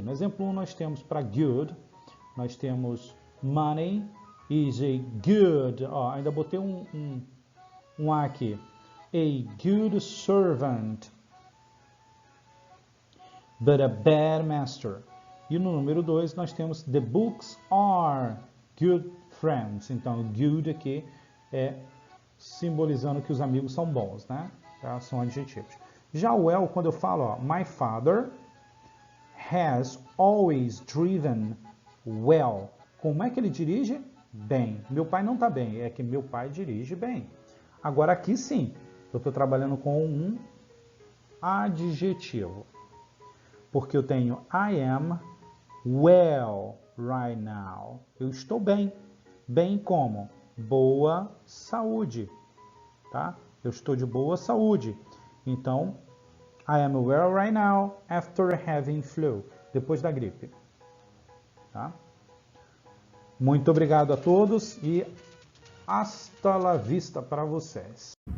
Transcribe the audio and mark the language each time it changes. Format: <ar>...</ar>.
<pt>No exemplo 1 nós temos para good, nós temos</pt> <en>money is a good,</en> <pt>ainda botei um A aqui,</pt> <en>a good servant, but a bad master.</en> <pt>E no número 2 nós temos</pt> <en>the books are good friends.</en> <pt>Então, good aqui é simbolizando que os amigos são bons, né? Tá? São adjetivos. Já o</pt> <en>well,</en> <pt>quando eu falo,</pt> <en>my father has always driven well.</en> <pt>Como é que ele dirige? Bem. Meu pai não está bem, é que meu pai dirige bem. Agora aqui sim, eu estou trabalhando com um adjetivo. Porque eu tenho</pt> <en>I am well right now.</en> <pt>Eu estou bem. Bem como? Boa saúde. Tá? Eu estou de boa saúde. Então,</pt> <en>I am well right now after having flu.</en> <pt>Depois da gripe. Tá? Muito obrigado a todos e</pt> <es>hasta la vista</es> <pt>para vocês.</pt>